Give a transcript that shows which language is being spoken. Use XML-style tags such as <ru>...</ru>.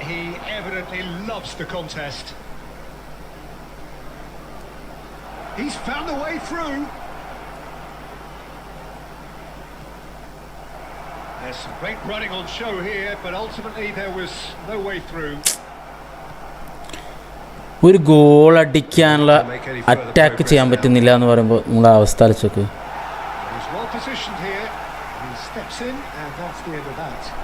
<en>He evidently loves the contest. He's found a way through. There's some great running on show here, but ultimately there was no way through.</en> <ml>ഒരു goal അടിക്കാനുള്ള attack ചെയ്യാൻ പറ്റുന്നില്ല എന്ന് പറയുമ്പോൾ നിങ്ങളുടെ അവസ്ഥ വെച്ചോക്ക്.</ml> <en>He's well positioned here. He steps in, and that's the end of that.</en>